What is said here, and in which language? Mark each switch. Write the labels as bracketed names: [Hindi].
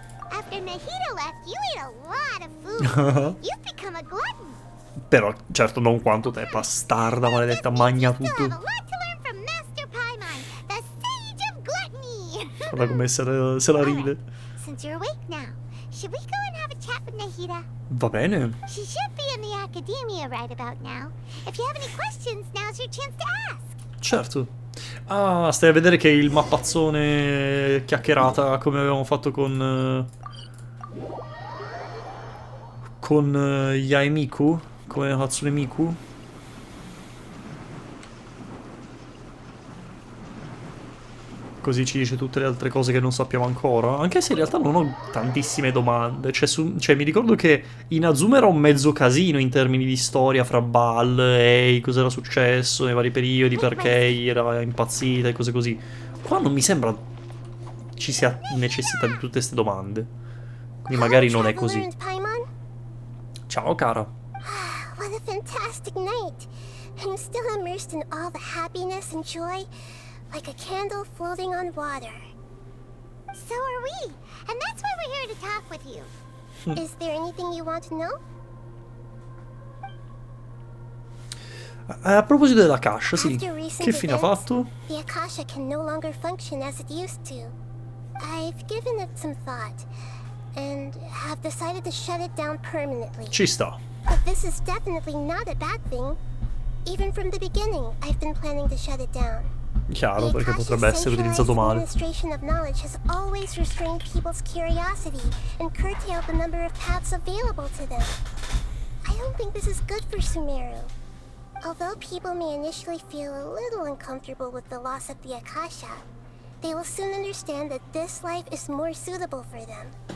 [English] After Nahida left, you ate a lot of food. You've become a glutton. [Italian] Però, certo, non quanto te, bastarda, maledetta, magna tutto. [English] You have a lot to learn from Master Paimon, the sage of gluttony. [Italian] Guarda come se la ride. [English] Since you're awake now, should we go and have a chat with Nahida? [Italian] Va bene. [English] She should be in the academia right about now. If you have any questions, now's your chance to ask. [Italian] Certo. Ah, stai a vedere che il mappazzone chiacchierata come avevamo fatto con Yaemiku, come Hatsune Miku. Così ci dice tutte le altre cose che non sappiamo ancora. Anche se in realtà non ho tantissime domande. Cioè mi ricordo che Inazuma era un mezzo casino in termini di storia fra Bal e cos'era successo nei vari periodi, perché era impazzita e cose così. Qua non mi sembra ci sia necessità di tutte queste domande. Quindi magari non è così. Ciao cara. [English] What a fantastic night. I'm still immersed in all the happiness and joy. Like a candle floating on water. So are we, and that's why we're here to talk with you. Is there anything you want to know? [Italian] A proposito della Akasha, sì. [English] After recent [Italian] Che fine ha [English] events, [Italian] fatto? [English] The Akasha can no longer function as it used to. I've given it some thought, and have decided to shut it down permanently. [Italian] Ci sta. [English] But this is definitely not a bad thing. Even from the beginning, I've been planning to shut it down. [Italian] Chiaro, perché potrebbe essere utilizzato male. [English] Administration of knowledge has always restrained people's curiosity and curtailed the number of paths available to them. I don't think this is good for Sumeru. Although people may initially feel a little uncomfortable with the loss of the Akasha, they will soon understand that this life is more suitable for them.